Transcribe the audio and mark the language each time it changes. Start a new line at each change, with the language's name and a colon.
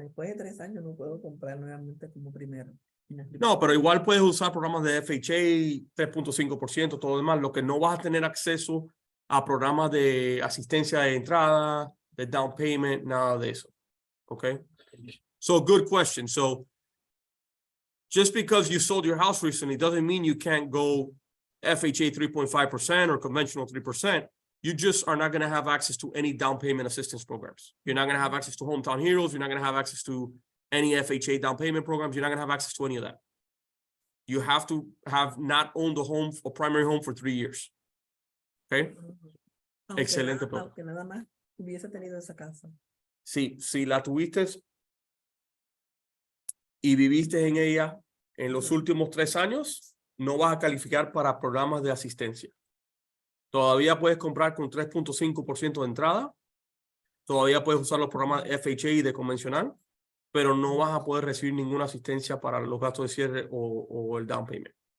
Spanish: después de 3 años no puedo comprar nuevamente como primero. No, pero igual puedes usar programas de FHA, 3.5%, todo lo demás. Lo que no vas a tener acceso a programas de asistencia de entrada, de down payment, nada de eso.
English: Okay. So good question. So just because you sold your house recently doesn't mean you can't go FHA 3.5% or conventional 3%. You just are not going to have access to any down payment assistance programs. You're not going to have access to Hometown Heroes. You're not going to have access to any FHA down payment programs. You're not going to have access to any of that. You have to have not owned a home or primary home for 3 years.
Spanish: Okay. Excelente punto. Aunque nada más hubiese tenido esa casa. Si la tuviste y viviste en ella en los últimos 3 años, no vas a calificar para programas de asistencia. Todavía puedes comprar con 3.5% de entrada. Todavía puedes usar los programas de FHA de convencional, pero no vas a poder recibir ninguna asistencia para los gastos de cierre o el down payment.